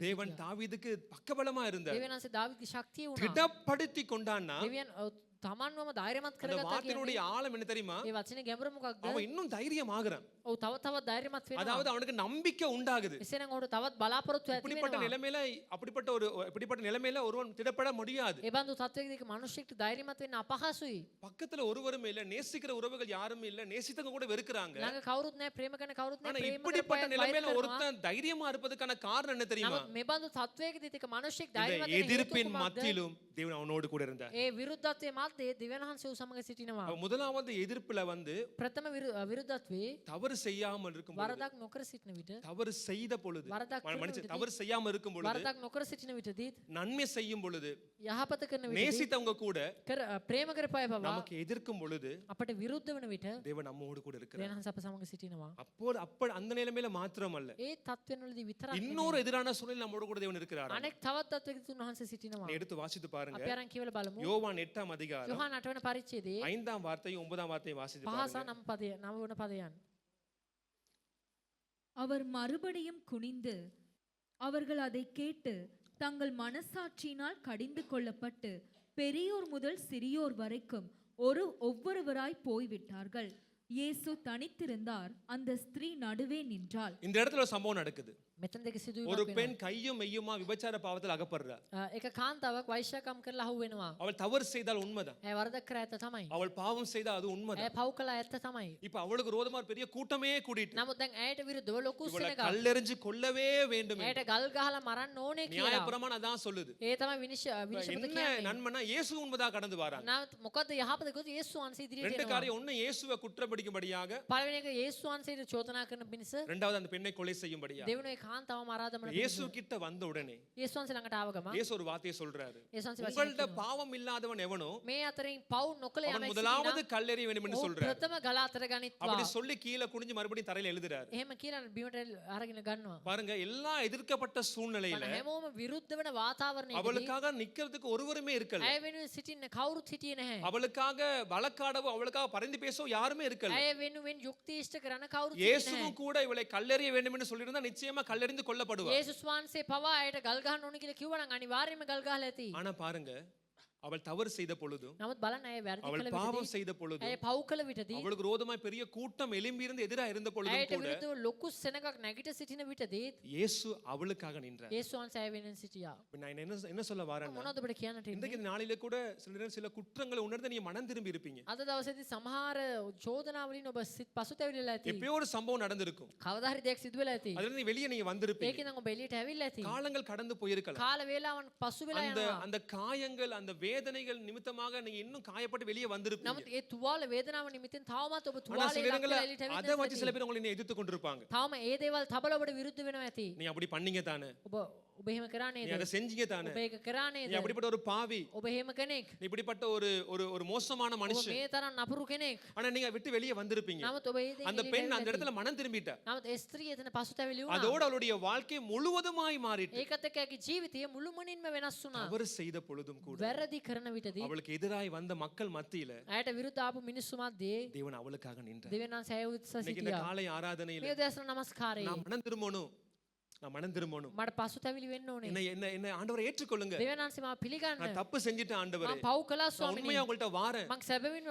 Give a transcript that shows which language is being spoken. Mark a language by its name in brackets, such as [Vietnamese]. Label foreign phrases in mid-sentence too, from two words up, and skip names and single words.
[Tamil] தேவன் தாவீதுக்கு பக்கபலமா இருந்தார். [Sinhala] දෙවියන් වහන්සේ දාවිත්ගේ ශක්තිය වුණා. [Tamil] திடப்படுத்தி கொண்டான்னா [Sinhala] දෙවියන් තමන්වම ධෛර්යමත් [Tamil] அந்த [Sinhala] කරගත්තා කියන්නේ [Tamil] வார்த்தையினுடைய ஆழம் என்ன தெரியுமா? [Sinhala] ඒ වචනේ ගැඹුර මොකක්ද? [Tamil] அவன் இன்னும் தைரியம் ஆகுறான். [Sinhala] ඔව් තව තවත් ධෛර්යමත් වෙනවා. [Tamil] அதாவது அவனுக்கு நம்பிக்கை உண்டாகுது. [Sinhala] එසේනම් ඔහුට තවත් බලාපොරොත්තු ඇති [Tamil] இப்படிப்பட்ட [Sinhala] වෙනවා. [Tamil] நிலைமையில இப்படிப்பட்ட நிலைமையில ஒருவன் திடப்பட முடியாது. [Sinhala] ඒ බඳු තත්වයකදී මිනිස්සෙක්ට ධෛර්යමත් වෙන්න අපහසුයි. [Tamil] பக்கத்துல ஒருவரும் இல்ல, நேசிக்கிற உறவுகள் யாரும் இல்ல, நேசித்தவங்க கூட வெறுக்கிறாங்க. [Sinhala] ළඟ කවුරුත් නැහැ, ප්‍රේම කරන කවුරුත් [Tamil] ஆனா [Sinhala] නැහැ, ප්‍රේම [Tamil] இப்படிப்பட்ட [Sinhala] කරපු අය [Tamil] நிலைமையில [Sinhala] වෛර කරනවා. [Tamil] ஒருத்தன் தைரியமா இருப்பதற்கான காரணம் என்ன தெரியுமா? [Sinhala] නමුත් මේ බඳු තත්වයකදී තික මිනිස්සෙක් [Tamil] இந்த [Sinhala] ධෛර්යමත් වෙන්න [Tamil] எதிர்ப்பின் [Sinhala] හේතුව කුමක්ද? [Tamil] மத்தியிலும் தேவன் அவனோடு கூட இருந்தார். [Sinhala] ඒ විරුද්ධත්වයේ මැද්දේ දෙවියන් වහන්සේ ඔහු සමග සිටිනවා. [Tamil] அவன் முதலாவது எதிர்ப்புல வந்து [Sinhala] ප්‍රථම විරුද්ධත්වයේ [Tamil] தவறு செய்யாமல் இருக்கும் பொழுது, [Sinhala] වරදක් නොකර සිටින විට [Tamil] தவறு செய்த பொழுது, [Sinhala] වරදක් කරන [Tamil] மனுஷன் [Sinhala] විටදී, [Tamil] தவறு செய்யாம இருக்கும் பொழுது, [Sinhala] වරදක් නොකර සිටින විටදී [Tamil] நன்மை செய்யும் பொழுது, [Sinhala] යහපත කරන විටදී [Tamil] நேசித்தவங்க கூட [Sinhala] ප්‍රේම කරපය පවා [Tamil] நமக்கு எதிர்க்கும் பொழுது [Sinhala] අපට විරුද්ධ වන විට [Tamil] தேவன் நம்மோடு கூட இருக்கிறார். [Sinhala] දෙවියන් වහන්සේ අප සමග සිටිනවා. [Tamil] அப்போ அந்த நிலைமையில மாத்திரமல்ல, [Sinhala] ඒ තත්ත්වවලදී විතරක් [Tamil] இன்னொரு எதிரான சூழ்நிலை நம்மோடு கூட தேவன் இருக்கிறார். [Sinhala] අනෙක් තවත් තත්වයකදී උන්වහන්සේ සිටිනවා. [Tamil] எடுத்து வாசித்து பாருங்க. [Sinhala] අපි අරන් කියවලා බලමු. [Tamil] யோவான் 8ஆம் அதிகாரம் [Sinhala] යොහාන 8 වෙනි පරිච්ඡේදයේ [Tamil] 5ஆம் வார்த்தையும் 9ஆம் வார்த்தையும் வாசித்து [Sinhala] 5 [Tamil] பாருங்க. [Sinhala] සහ 9 වන පදයන්. [Tamil] அவர் மறுபடியும் குனிந்து அவர்கள் அதை கேட்டு தங்கள் மனசாட்சியினால் கடிந்து கொள்ளப்பட்டு பெரியோர் முதல் சிறியோர் வரைக்கும் ஒவ்வொருவராய் போய்விட்டார்கள். இயேசு தனித்திருந்தார், அந்த ஸ்திரீ நடுவே நின்றாள். இந்த இடத்துல ஒரு சம்பவம் நடக்குது. [Sinhala] මෙතන දෙක [Tamil] ஒரு [Sinhala] සිදුවීමක් [Tamil] பெண் [Sinhala] වෙනවා. [Tamil] கையும் மெய்யுமா விபச்சார பாவத்தில் அகப்படுறார். [Sinhala] එක කාන්තාවක් වෛශ්‍යකම් කරලා අහු වෙනවා. [Tamil] அவள் தவறு செய்தால் உண்மைதான். [Sinhala] ඇය වරදක් කර ඇත්ත තමයි. [Tamil] அவள் பாவம் செய்தால் அது [Sinhala] ඇය [Tamil] உண்மைதான். [Sinhala] පව් කළා ඇත්ත තමයි. [Tamil] இப்ப அவளுக்கு விரோதமா ஒரு பெரிய கூட்டமே கூடிட்டு [Sinhala] නමුත් දැන් ඇයට විරුද්ධව ලොකු [Tamil] இவளை [Sinhala] සෙනගක්. [Tamil] கல்லெறிஞ்சு கொல்லவே வேண்டும் [Sinhala] ඇයට ගල් ගහලා මරන්න ඕනේ කියලා. [Tamil] நியாயப்பிரமாணம் அதான் சொல்லுது. [Sinhala] ඒ තමයි විනිශ්චය [Tamil] என்ன [Sinhala] කියන්නේ. [Tamil] நன்மைனா இயேசு உண்மைதான் கடந்து வராங்க. [Sinhala] නමුත් මොකද යහපත කිව්වොත් යේසුස් වහන්සේ ඉදිරියට [Tamil] ரெண்டு [Sinhala] එනවා. [Tamil] காரியம், ஒண்ணு இயேசுவை குற்றப்படும்படியாக, [Sinhala] පළවෙනි එක යේසුස් වහන්සේට චෝදනා කරන පිණිස, [Tamil] இரண்டாவது அந்த பெண்ணை கொலை செய்யும்படியாக. [Sinhala] දෙවෙනි එක කාන්තාවම ආරාධනා කරන [Tamil] இயேசு [Sinhala] පිණිස. [Tamil] கிட்ட வந்த உடனே [Sinhala] යේසුස් වහන්සේ ළඟට ආව ගමන් [Tamil] இயேசு ஒரு வார்த்தையை சொல்றாரு. [Sinhala] යේසුස් වහන්සේ වචනයක් [Tamil] உங்கள்ட்ட [Sinhala] කියනවා. [Tamil] பாவம் இல்லாதவன் எவனோ [Sinhala] මේ අතරින් පව් නොකළ [Tamil] அவன் [Sinhala] යමෙක් [Tamil] முதலாவது [Sinhala] සිටිනා [Tamil] கல்லெறிய வேண்டும் என்று [Sinhala] ඔහු [Tamil] சொல்றாரு. [Sinhala] ප්‍රථම ගල අතර ගනිත්වා. [Tamil] அப்படி சொல்லி கீழே குனிஞ்சு மறுபடியும் தரையில எழுதுறாரு. [Sinhala] එහෙම කියලා බිමට අරගෙන ගන්නවා. [Tamil] பாருங்க, எல்லாம் எதிர்க்கப்பட்ட சூழ்நிலையில [Sinhala] හැමෝම විරුද්ධ වෙන වාතාවරණයකදී [Tamil] அவளுக்காக நிக்கிறதுக்கு ஒருவருமே இருக்கல. [Sinhala] ඇය වෙනුවෙන් සිටින්න කවුරුත් හිටියේ නැහැ. [Tamil] அவளுக்காக வழக்காடவோ அவளுக்காக பரிந்து பேசவோ யாருமே இருக்கல. [Sinhala] ඇය වෙනුවෙන් යුක්ති ඉෂ්ට කරන කවුරුත් හිටියේ නැහැ. [Tamil] இயேசுவும் கூட இவளை கல்லெறிய வேண்டும் என்று சொல்லியிருந்தா நிச்சயமா கல்லெறிந்து கொல்லப்படுவார். [Sinhala] යේසුස් වහන්සේ පවා ඇයට ගල් ගහන්න ඕනේ කියලා කිව්වනම් අනිවාර්යයෙන්ම ගල් ගහලා ඇති. [Tamil] ஆனா பாருங்க, அவள் தவறு செய்த பொழுதும், [Sinhala] නමුත් බලන්න ඇය වැරදි [Tamil] அவள் [Sinhala] කළ [Tamil] பாவம் [Sinhala] විටදී [Tamil] செய்த பொழுதும், [Sinhala] ඇය පව් කළ විටදී [Tamil] அவளுக்கு விரோதமாய் பெரிய கூட்டம் எழும்பி இருந்து எதிராக இருந்த பொழுதும் [Sinhala] ඇයට [Tamil] கூட [Sinhala] විරුද්ධව ලොකු සෙනගක් නැගිට සිටින විටදී [Tamil] இயேசு அவளுக்காக நின்றார். [Sinhala] යේසුස් වහන්සේ ඇය වෙනුවෙන් සිටියා. [Tamil] இப்ப நான் என்ன சொல்ல வரேன்னா, [Sinhala] මොනවද ඔබට කියන්නට [Tamil] இன்றைக்கு [Sinhala] ඉන්නේ? [Tamil] இந்த நாளில கூட சில நேரம் சில குற்றங்களை உணர்ந்து நீங்க மனம் திரும்பி இருப்பீங்க. [Sinhala] අද දවසේදී සමහර චෝදනාවලින් ඔබ පසුතැවිලා ඇති. [Tamil] எப்பயோ ஒரு சம்பவம் நடந்திருக்கும். [Sinhala] කවදා හරි දෙයක් සිදු වෙලා ඇති. [Tamil] அதுல இருந்து வெளியே நீங்க வந்திருப்பீங்க. [Sinhala] ඒකෙන් ඔබ එළියට ඇවිල්ලා ඇති. [Tamil] காலங்கள் கடந்து போயிருக்கலாம். [Sinhala] කාල වේලාවන් පසු වෙලා [Tamil] அந்த [Sinhala] යනවා. [Tamil] அந்த காயங்கள், அந்த வேதனைகள் நிமித்தமாக நீங்க இன்னும் காயப்பட்டு வெளியே வந்திருப்பீங்க. [Sinhala] නමුත් ඒ තුවාල වේදනාව නිමිත්තෙන් තවමත් ඔබ [Tamil] ஆனா [Sinhala] තුවාලේ [Tamil] சில [Sinhala] ලක්කලා [Tamil] இடங்கள்ல [Sinhala] එළියට ඇවිත් [Tamil] அதை வச்சு சில [Sinhala] නැති. [Tamil] பேர் உங்களை இன்னும் எதிர்த்து கொண்டிருப்பாங்க. [Sinhala] තාම ඒ දේවල් තබල ඔබට විරුද්ධ වෙනවා ඇති. [Tamil] நீ அப்படி பண்ணீங்க தானே, [Sinhala] ඔබ එහෙම කරා [Tamil] நீ [Sinhala] නේද? [Tamil] அதை செஞ்சீங்க தானே, [Sinhala] ඔබ ඒක කරා [Tamil] நீ [Sinhala] නේද? [Tamil] அப்படிப்பட்ட ஒரு பாவி, [Sinhala] ඔබ එහෙම කෙනෙක්. [Tamil] நீ இப்படிப்பட்ட ஒரு ஒரு ஒரு மோசமான [Sinhala] ඔබ [Tamil] மனுஷன். [Sinhala] මේ තරම් නපුරු කෙනෙක්. [Tamil] ஆனா நீங்க விட்டு வெளியே வந்திருப்பீங்க. [Sinhala] නමුත් ඔබ ඒ දේ [Tamil] அந்த பெண் அந்த இடத்துல மனம் திரும்பிட்டா. [Sinhala] නමුත් ඒ ස්ත්‍රිය එතන පසුතැවිලි වුණා. [Tamil] அதோட அவளுடைய வாழ்க்கை முழுவதுமாய் மாறிட்டு. [Sinhala] ඒකත් එක්ක ඇගේ ජීවිතය මුළුමනින්ම වෙනස් වුණා. [Tamil] அவர் செய்த பொழுதும் கூட [Sinhala] වැරදි කරන විටදී [Tamil] அவளுக்கு எதிராய் வந்த மக்கள் மத்தியில [Sinhala] ඇයට විරුද්ධ ආපු මිනිස්සු මැද්දේ [Tamil] தேவன் அவளுக்காக நின்றார். [Sinhala] දෙවියන් වහන්සේ ඇය උදෙසා [Tamil] இன்னைக்கு இந்த [Sinhala] සිටියා. [Tamil] காலை ஆராதனையில [Sinhala] මේ දවස්වල නමස්කාරයේ [Tamil] நான் மனம் திரும்பணும், நான் மனம் திரும்பணும், [Sinhala] මට පසුතැවිලි වෙන්න ඕනේ. [Tamil] என்ன என்ன என்ன ஆண்டவரை ஏற்றுக்கொள்ளுங்க, [Sinhala] දෙවියන් වහන්සේ මාව පිළිගන්න. [Tamil] நான் தப்பு செஞ்சுட்டேன் ஆண்டவரே, [Sinhala] මම පව් කළා [Tamil] நான் [Sinhala] ස්වාමීනි. [Tamil] உண்மையா உங்கள்ட்ட வாரேன், [Sinhala] මං සැබවින්ම